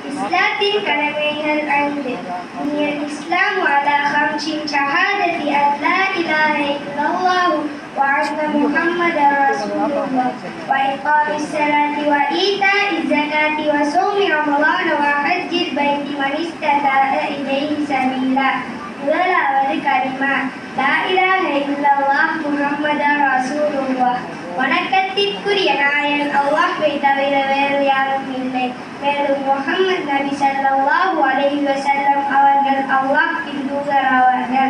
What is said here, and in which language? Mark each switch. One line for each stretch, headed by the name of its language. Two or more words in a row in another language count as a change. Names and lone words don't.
Tamil: இஸ்லாத்தின் கடமைகள் 5.
Arabic: الإسلام على 5 شهادة أن لا إله إلا الله وأن محمدا رسول الله وإقام الصلاة وإيتاء الزكاة وصوم رمضان وحج البيت من استطاع إليه سبيلا.
Tamil: முதலாவது கலிமா
Arabic: لا إله إلا الله محمد رسول الله.
Tamil: வணக்கத்திற்குரிய நாயன் அல்லாஹ்வை தவிர வேறு யாரும் இல்லை. மேலும் முஹம்மது நபி
Arabic: صلى الله عليه وسلم
Tamil: அவர்கள் அல்லாஹ்வின் தூதர் ஆவார்கள்.